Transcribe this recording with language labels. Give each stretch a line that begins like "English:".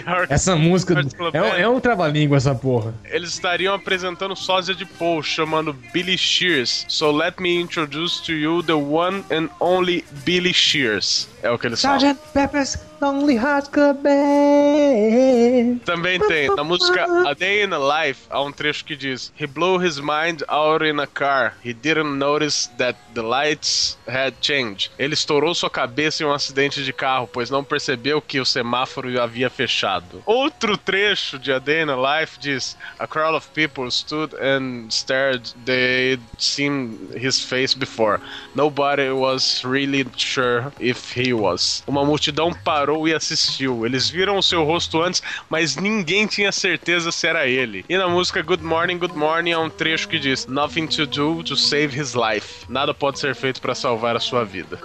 Portuguese: Essa música é um trava-língua, essa porra. Eles estariam apresentando sósia de Paul, chamando Billy Shears.
English: So let me introduce to you the one and only Billy Shears.
Portuguese: É o que eles falam. Sgt.
English: Pepper's Lonely Heart Club Band.
Portuguese: Também tem. Na música A Day in a Life, há um trecho que diz:
English: He blew his mind out in a car. He didn't notice that the lights had changed.
Portuguese: Ele estourou sua cabeça em um acidente de carro, pois não percebeu que o semáforo havia fechado. Outro trecho de A Day in a Life diz:
English: A crowd of people stood and stared. They'd seen his face before. Nobody was really sure if he was.
Portuguese: Uma multidão parou e assistiu. Eles viram o seu rosto antes, mas ninguém tinha certeza se era ele. E na música Good Morning, Good Morning, há um trecho que diz:
English: Nothing to do to save his life.
Portuguese: Nada pode ser feito para salvar a sua vida.